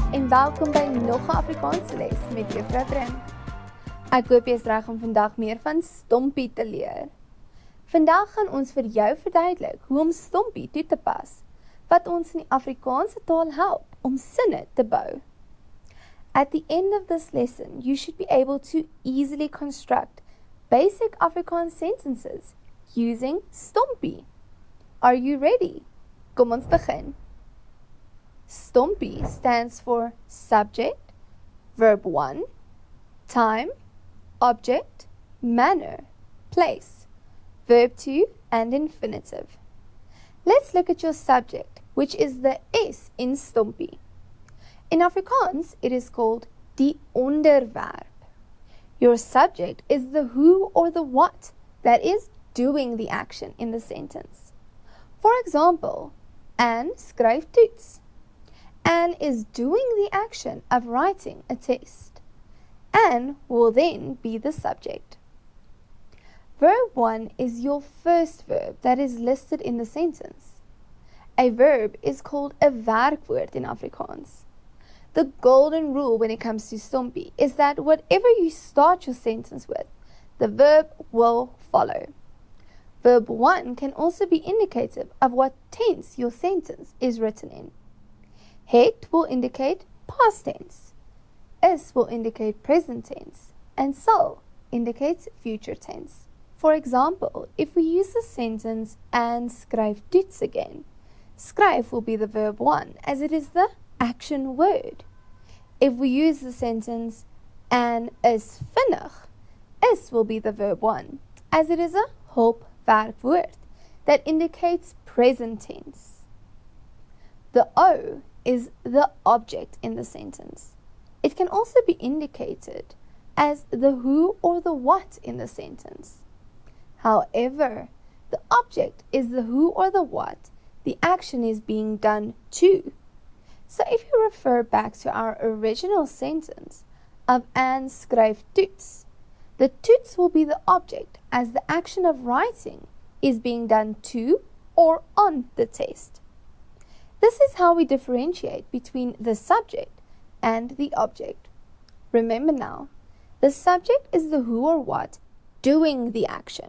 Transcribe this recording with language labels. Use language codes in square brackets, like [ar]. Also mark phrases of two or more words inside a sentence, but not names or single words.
[af] welkom by nog 'n Afrikaanse les met Juffrou Trim. Ek hoop jy is reg om vandag meer van STOMPI te leer. Vandag gaan ons vir jou verduidelik hoe om STOMPI toe te pas, wat ons in die Afrikaanse taal help om sinne te bou. [en] At the end of this lesson, you should be able to easily construct basic Afrikaans sentences using STOMPI. Are you ready? [af] Kom ons begin. [en] STOMPI stands for subject, verb 1, time, object, manner, place, verb 2, and infinitive. Let's look at your subject, which is the S in STOMPI. In Afrikaans, it is called [af] die onderwerp. [en] Your subject is the who or the what that is doing the action in the sentence. For example, [af] Anne skryf toets. [en] Anne is doing the action of writing a test. Anne will then be the subject. Verb 1 is your first verb that is listed in the sentence. A verb is called a werkwoord in Afrikaans. The golden rule when it comes to STOMPI is that whatever you start your sentence with, the verb will follow. Verb 1 can also be indicative of what tense your sentence is written in. Het will indicate past tense, is will indicate present tense, and sal indicates future tense. For example, if we use the sentence [af] Anne skryf toets [en] again, skryf will be the verb 1 as it is the action word. If we use the sentence [af] Anne is vinnig, [en] is will be the verb 1 as it is a hulpwerkwoord that indicates present tense. The O is the object in the sentence. It can also be indicated as the who or the what in the sentence. However, the object is the who or the what the action is being done to. So if you refer back to our original sentence of [af] Anne skryf toets, [en] the toets will be the object as the action of writing is being done to or on the test. This is how we differentiate between the subject and the object. Remember now, the subject is the who or what doing the action.